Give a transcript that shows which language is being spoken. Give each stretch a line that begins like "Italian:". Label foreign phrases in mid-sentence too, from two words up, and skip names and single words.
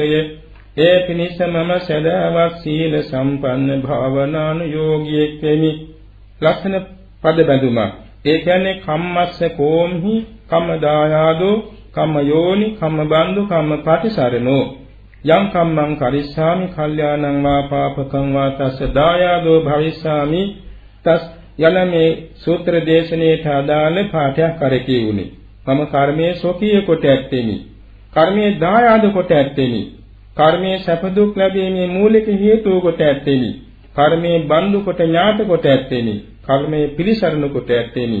Sinhala: ඒ පිණිස මම සදාවත් සීල සම්පන්න භාවනානුයෝගියෙක් වෙමි. ලක්ෂණ පද බැඳුමක්. ඒ කියන්නේ
Pali: කම්මස්ස කෝම්හි කම්ම දායාදෝ කම්ම යෝනි කම්ම බන්දු කම්ම පටිසරණෝ යම් කම්මං කරිස්සාමි කල්යාණං වා පාපකං වා තස්ස දායාදෝ භවිස්සාමි තස්
Sinhala: යන මේ සූත්‍ර දේශනාවට අදාළ පාඨයක් කරකී වුනි. මම කර්මයේ සොකීය කොට ඇත්තෙමි. කර්මයේ දායාද කොට ඇත්තෙමි. කර්මයේ සැප දුක් ලැබීමේ මූලික හේතුව කොට ඇත්තෙමි. කර්මයේ බන්දු කොට ඥාත කොට ඇත්තෙමි. කර්මයේ පිළිසරණ කොට ඇත්තෙමි.